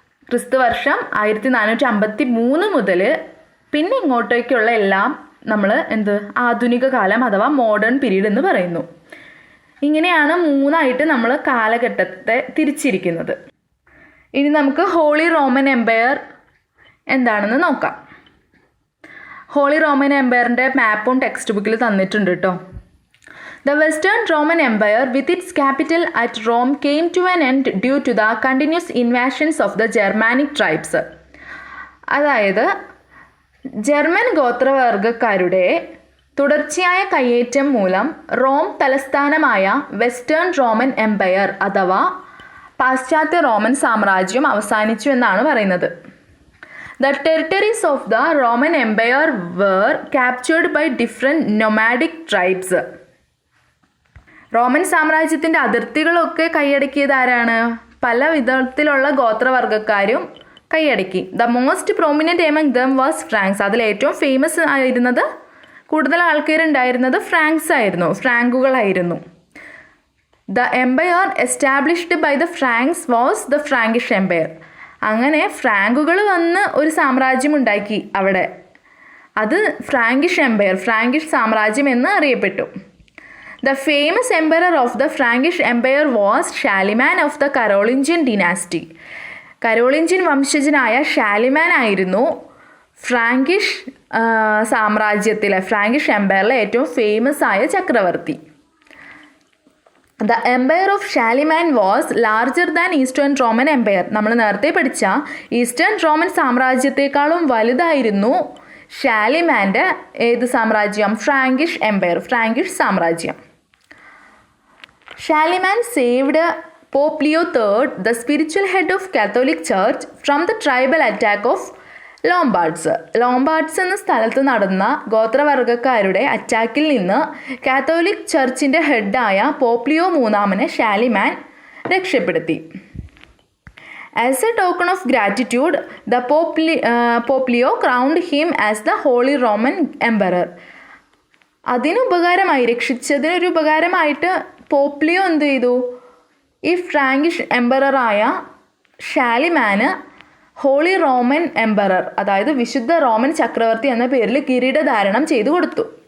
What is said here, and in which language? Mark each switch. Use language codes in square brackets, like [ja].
[ml] ക്രിസ്തുവർഷം 1453 മുതൽ പിന്നെ ഇങ്ങോട്ടേക്കുള്ള എല്ലാം നമ്മൾ ആധുനിക കാലം അഥവാ മോഡേൺ പീരീഡ് എന്ന് പറയുന്നു. ഇങ്ങനെയാണ് 3ആയിട്ട് നമ്മൾ കാലഘട്ടത്തെ തിരിച്ചിരിക്കുന്നത്. ഇനി നമുക്ക് ഹോളി റോമൻ എംപയർ എന്താണെന്ന് നോക്കാം. ഹോളി റോമൻ എംപയറിൻ്റെ മാപ്പും ടെക്സ്റ്റ് ബുക്കിൽ തന്നിട്ടുണ്ട് കേട്ടോ. [en] The Western Roman Empire with its capital at Rome came to an end due to the continuous invasions of the Germanic tribes. [ml] അതായത് ജർമ്മൻ ഗോത്രവർഗക്കാരുടെ തുടർച്ചയായ കയ്യേറ്റം മൂലം റോം തലസ്ഥാനമായ വെസ്റ്റേൺ റോമൻ എംപയർ അഥവാ പാശ്ചാത്യ റോമൻ സാമ്രാജ്യം അവസാനിച്ചു എന്നാണ് പറയുന്നത്. [en] The territories of the Roman Empire were captured by different nomadic tribes. [ml] Roman സാമ്രാജ്യത്തിൻ്റെ അതിർത്തികളൊക്കെ കൈയടക്കിയത് ആരാണ്? പല വിധത്തിലുള്ള ഗോത്രവർഗക്കാരും കൈയടക്കി. [en] The most prominent among them was Franks. [ml] അതിൽ ഏറ്റവും ഫേമസ് ആയിരുന്നത്, കൂടുതൽ ആൾക്കാരുണ്ടായിരുന്നത് ഫ്രാങ്കുകളായിരുന്നു. [en] The empire established by the Franks was the Frankish empire. [ml] അങ്ങനെ ഫ്രാങ്കുകൾ വന്ന് ഒരു സാമ്രാജ്യം ഉണ്ടാക്കി അവിടെ. അത് ഫ്രാങ്കിഷ് എംപയർ, ഫ്രാങ്കിഷ് സാമ്രാജ്യം എന്ന് അറിയപ്പെട്ടു. [en] The famous emperor of the Frankish Empire was Charlemagne of the Carolingian dynasty. [ml] കരോളിഞ്ചിയൻ വംശജനായ ഷാലിമാൻ ആയിരുന്നു ഫ്രാങ്കിഷ് സാമ്രാജ്യത്തിലെ, ഫ്രാങ്കിഷ് എംപയറിലെ ഏറ്റവും ഫേമസ് ആയ ചക്രവർത്തി. [en] The empire of Charlemagne was larger than eastern Roman empire. [ml] നമ്മൾ നേരത്തെ പഠിച്ച ഈസ്റ്റേൺ റോമൻ സാമ്രാജ്യത്തെക്കാളും വലുതായിരുന്നു ഷാലിമാൻ്റെ ഏത് സാമ്രാജ്യം? ഫ്രാങ്കിഷ് എംപയർ, ഫ്രാങ്കിഷ് സാമ്രാജ്യം. [en] Charlemagne saved Pope Leo III, the spiritual head of Catholic Church, from the tribal attack of Lombards. [ml] Lombards എന്ന സ്ഥലത്ത് നടന്ന ഗോത്രവർഗക്കാരുടെ അറ്റാക്കിൽ നിന്ന് കാത്തോലിക് ചർച്ചിൻ്റെ ഹെഡായ പോപ്പ് ലിയോ III ഷാലിമാൻ രക്ഷപ്പെടുത്തി. [en] As a token of gratitude, the Pope Leo crowned him as the Holy Roman Emperor. [ml] അതിനുപകാരമായി, രക്ഷിച്ചതിനൊരു ഉപകാരമായിട്ട് pop Leo എന്ത് ചെയ്തു? ഈ Frankish എംപററായ ഷാലിമാന് holy Roman emperor, അതായത് വിശുദ്ധ റോമൻ ചക്രവർത്തി എന്ന പേരിൽ കിരീടധാരണം ചെയ്തു കൊടുത്തു.